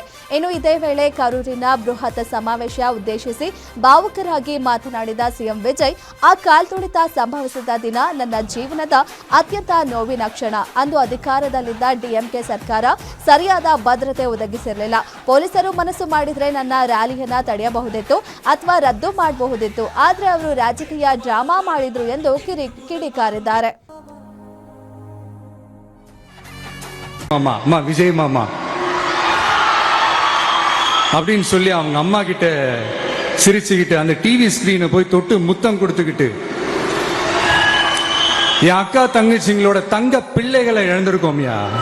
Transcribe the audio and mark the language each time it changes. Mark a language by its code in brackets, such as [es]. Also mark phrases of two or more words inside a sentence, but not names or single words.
[kn] ಇನ್ನು ಇದೇ ವೇಳೆ ಕರೂರಿನ ಬೃಹತ್ ಸಮಾವೇಶ ಉದ್ದೇಶಿಸಿ ಭಾವುಕರಾಗಿ ಮಾತನಾಡಿದ ಸಿಎಂ ವಿಜಯ್, ಆ ಕಾಲ್ತುಳಿತ ಸಂಭವಿಸಿದ ದಿನ ನನ್ನ ಜೀವನದ ಅತ್ಯಂತ ನೋವಿನ ಕ್ಷಣ. ಅಂದು ಅಧಿಕಾರದಲ್ಲಿದ್ದ ಡಿಎಂಕೆ ಸರ್ಕಾರ ಸರಿಯಾದ ಭದ್ರತೆ ಒದಗಿಸಿರಲಿಲ್ಲ. ಪೊಲೀಸರು ಮನಸ್ಸು ಮಾಡಿದ್ರೆ ನನ್ನ ರ್ಯಾಲಿಯನ್ನ ತಡೆಯಬಹುದಿತ್ತು ಅಥವಾ ರದ್ದು ಮಾಡಬಹುದಿತ್ತು. ಆದ್ರೆ ಅವರು ರಾಜಕೀಯ ಡ್ರಾಮಾ ಮಾಡಿದ್ರು ಎಂದು ಕಿಡಿಕಾರಿದ್ದಾರೆ. [ta] விஜய் மாமா அப்படின்னு சொல்லி அவங்க அம்மா கிட்ட சிரிச்சுக்கிட்டு அந்த டிவி ஸ்கிரீனை போய் தொட்டு முத்தம் கொடுத்துக்கிட்டு, என் அக்கா தங்கச்சிங்களோட தங்க பிள்ளைகளை இழந்திருக்கோம்யா.